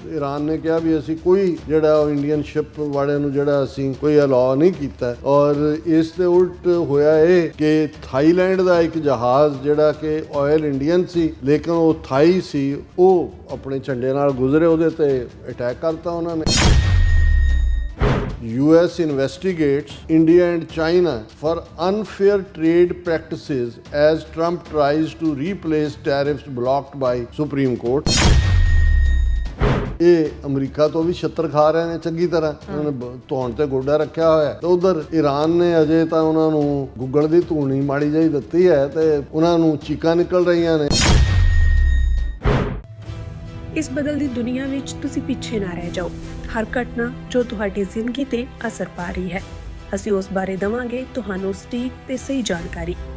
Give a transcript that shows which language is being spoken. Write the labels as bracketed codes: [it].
[hi] Iran ने कहा भी [pa] ਅਸੀਂ ਕੋਈ ਜਿਹੜਾ ਇੰਡੀਅਨ ਸ਼ਿਪ ਵਾਲਿਆਂ ਨੂੰ ਜਿਹੜਾ ਅਸੀਂ ਕੋਈ ਅਲਾਉ ਨਹੀਂ ਕੀਤਾ, ਔਰ ਇਸ ਦੇ ਉਲਟ ਹੋਇਆ ਇਹ ਕਿ ਥਾਈਲੈਂਡ ਦਾ ਇੱਕ ਜਹਾਜ਼ ਜਿਹੜਾ ਕਿ ਆਇਲ ਇੰਡੀਅਨ ਸੀ ਲੇਕਿਨ ਉਹ ਥਾਈ ਸੀ, ਉਹ ਆਪਣੇ ਝੰਡੇ ਨਾਲ ਗੁਜ਼ਰੇ, ਉਹਦੇ ਤੇ ਅਟੈਕ ਕਰਤਾ ਉਹਨਾਂ ਨੇ। [en] US investigates India and China for unfair trade practices as Trump tries to replace tariffs blocked by Supreme Court। [pa] ਇਹ ਅਮਰੀਕਾ ਤੋਂ ਵੀ ਛੱਤਰ ਖਾ ਰਹੇ ਨੇ ਚੰਗੀ ਤਰ੍ਹਾਂ, ਉਹਨਾਂ ਨੇ ਧੌਣ ਤੇ ਗੋਡਾ ਰੱਖਿਆ ਹੋਇਆ। ਤੇ ਉਧਰ ਈਰਾਨ ਨੇ ਅਜੇ ਤਾਂ ਉਹਨਾਂ ਨੂੰ ਗੁੱਗਲ ਦੀ ਧੂਣੀ ਮਾੜੀ ਜਿਹੀ ਦਿੱਤੀ ਹੈ ਤੇ ਉਹਨਾਂ ਨੂੰ ਚੀਕਾਂ ਨਿਕਲ ਰਹੀਆਂ ਨੇ। ਇਸ ਬਦਲਦੀ ਦੁਨੀਆ ਵਿੱਚ ਤੁਸੀਂ ਪਿੱਛੇ ਨਾ ਰਹਿ ਜਾਓ। ਹਰ ਘਟਨਾ ਜੋ ਤੁਹਾਡੀ ਜ਼ਿੰਦਗੀ ਤੇ ਅਸਰ ਪਾ ਰਹੀ ਹੈ, ਅਸੀਂ ਉਸ ਬਾਰੇ ਦੇਵਾਂਗੇ ਤੁਹਾਨੂੰ ਸਟੀਕ ਤੇ ਸਹੀ ਜਾਣਕਾਰੀ।